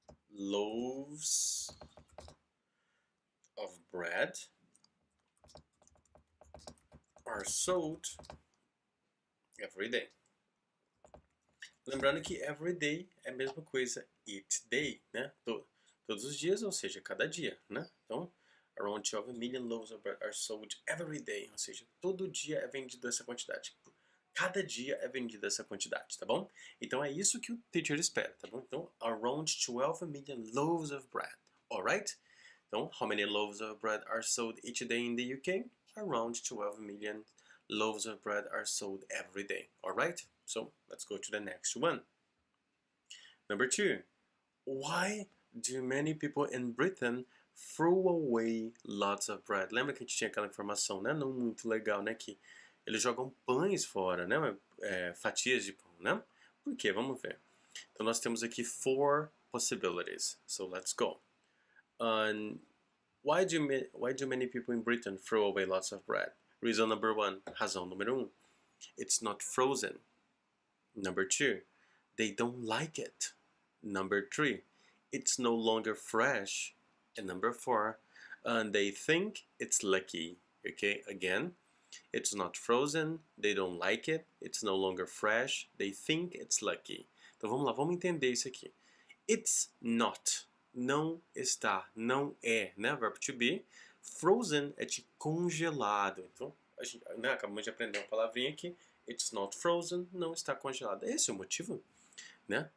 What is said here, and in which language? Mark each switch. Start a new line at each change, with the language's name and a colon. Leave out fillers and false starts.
English: Loaves of bread are sold every day.
Portuguese: Lembrando que every day é a mesma coisa each day, né? Todos os dias, ou seja, cada dia, né? Então,
English: around 12 million loaves of bread are sold every day,
Portuguese: ou seja, todo dia é vendido essa quantidade. Cada dia é vendida essa quantidade, tá bom? Então é isso que o teacher espera, tá bom?
English: Então, around 12 million loaves of bread, alright? Então, how many loaves of bread are sold each day in the UK? Around 12 million loaves of bread are sold every day, alright? So, let's go to the next one. Number 2. Why do many people in Britain throw away lots of bread?
Portuguese: Lembra que a gente tinha aquela informação, né? Não muito legal, né? Que eles jogam pães fora, né? Fatias de pão, né? Por quê? Vamos ver. Então nós temos aqui 4 possibilities.
English: So let's go. Why do many people in Britain throw away lots of bread? Reason number 1.
Portuguese: Razão número 1.
English: It's not frozen. Number 2. They don't like it. Number 3. It's no longer fresh. And number 4. They think it's lucky. Okay, again. It's not frozen, they don't like it, it's no longer fresh, they think it's lucky.
Portuguese: Então vamos lá, vamos entender isso aqui. It's not, não está, não é, né? Verbo to be. Frozen é de congelado. Então, a gente, né, acabamos de aprender uma palavrinha aqui.
English: It's not frozen,
Portuguese: não está congelado. Esse é o motivo, né?